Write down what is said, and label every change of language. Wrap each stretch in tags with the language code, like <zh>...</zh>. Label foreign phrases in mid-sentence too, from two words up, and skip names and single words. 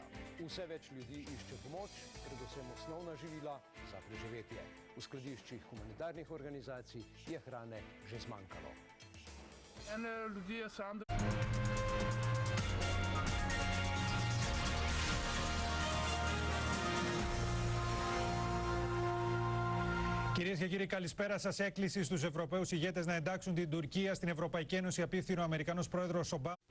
<sl>Vse več ljudi išče pomoč, predvsem osnovna živila za preživetje. V skladiščih humanitarnih organizacij je hrane že zmanjkalo.</sl> <el>Κυρίες και κύριοι, καλησπέρα σας. Έκκληση στους Ευρωπαίους ηγέτες να εντάξουν την Τουρκία στην Ευρωπαϊκή Ένωση απίφθηνε ο Αμερικανός πρόεδρος Ομπάμα.</el>